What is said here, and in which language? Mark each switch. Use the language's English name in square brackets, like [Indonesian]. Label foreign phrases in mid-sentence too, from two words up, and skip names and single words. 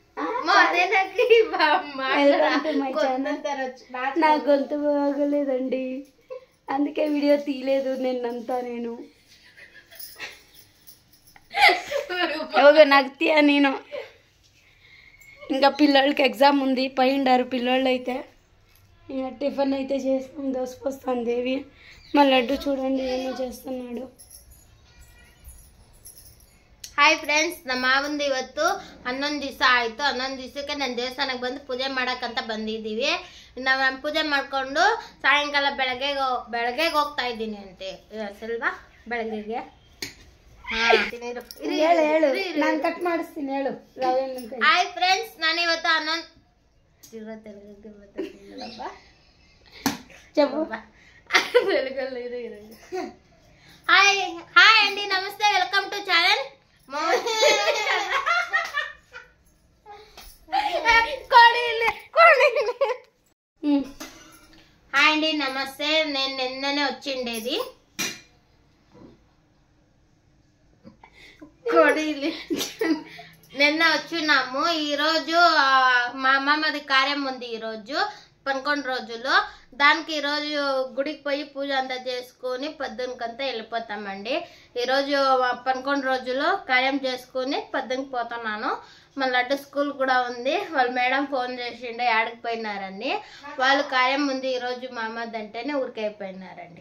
[Telugu] నా గొంతు బాగోలేదండి అందుకే వీడియో తీయలేదు నేను నాకు తీయ నేను ఇంకా పిల్లలకి ఎగ్జామ్ ఉంది పోయిండారు పిల్లలు అయితే ఇంకా టిఫిన్ అయితే చేస్తాం దోశ పోస్తాను దేవి మా లడ్డు చూడండి ఏమో చేస్తున్నాడు [English] hi friends [Kannada] ನಮ್ಮ ಮಾವಂದು ಇವತ್ತು 11 ದಿವಸ ಆಯಿತು 11 ದಿವಸಕ್ಕೆ ನಾನು ದೇವಸ್ಥಾನಕ್ಕೆ ಬಂದು ಪೂಜೆ ಮಾಡೋಕ್ಕಂತ ಬಂದಿದ್ದೀವಿ ನಾವು ಪೂಜೆ ಮಾಡಿಕೊಂಡು ಸಾಯಂಕಾಲ ಬೆಳಗ್ಗೆ ಹೋಗ್ತಾ ಇದ್ದೀನಿ ಅಂತೆ ಸಲ್ವಾ ಬೆಳಗ್ಗೆಗೆ ನಾನು ಕಟ್ ಮಾಡಿಸ್ತೀನಿ ಹೇಳು [English] hi friends [Kannada] ನಾನು ಇವತ್ತು 11 [Telugu] హాయ్ అండి నమస్తే [English] welcome to channel [Telugu] హాయ్ అండి నమస్తే నేను నిన్ననే వచ్చిండేది నిన్న వచ్చినాము ఈరోజు మా అమ్మమ్మది కార్యం ఉంది ఈరోజు 11 రోజులు దానికి ఈరోజు గుడికి పోయి పూజ అంతా చేసుకుని పొద్దునకంతా వెళ్ళిపోతామండి ఈరోజు 11 రోజులు కార్యం చేసుకుని పొద్దునకి పోతున్నాను మా లడ్డు స్కూల్ కూడా ఉంది వాళ్ళ మేడం ఫోన్ చేసిండే ఆడికి పోయినారని వాళ్ళు కార్యం ఉంది ఈరోజు మా అమ్మది అంటేనే ఊరికైపోయినారండి